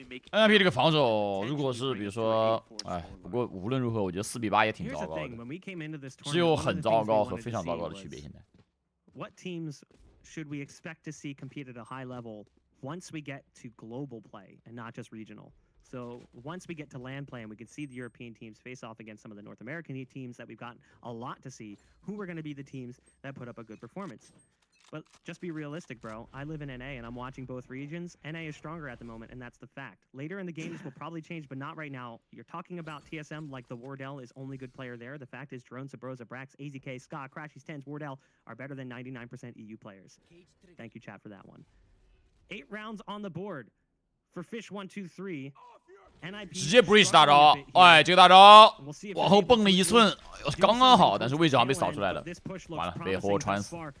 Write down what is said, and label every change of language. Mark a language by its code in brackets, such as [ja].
[zh] NIP 这个防守，如果是比如说，哎，不过无论如何，我觉得4-8也挺糟糕的，只有很糟糕和非常糟糕的区别。现在。 [en] What teams should we expect to see compete at a high level once we get to global play and not just regional? So once we get to land play and we can see the European teams face off against some of the North American teams that we've gotten a lot to see, who are going to be the teams that put up a good performance? But just be realistic, bro. I live in NA and I'm watching both regions. NA is stronger at the moment, and that's the fact. Later in the game, this will probably change, but not right now. You're talking about TSM like the Wardell is only good player there. The fact is Drone, Sabrosa, Brax, AZK, Ska, Crashies, Tens, Wardell are better than 99% EU players. Thank you, chat, for that one. 8 rounds on the board for Fish123. [zh] 直接 breach 大招，哎，这个大招往后蹦了1寸，刚刚好，但是位置上被扫出来了，完了，被活穿死。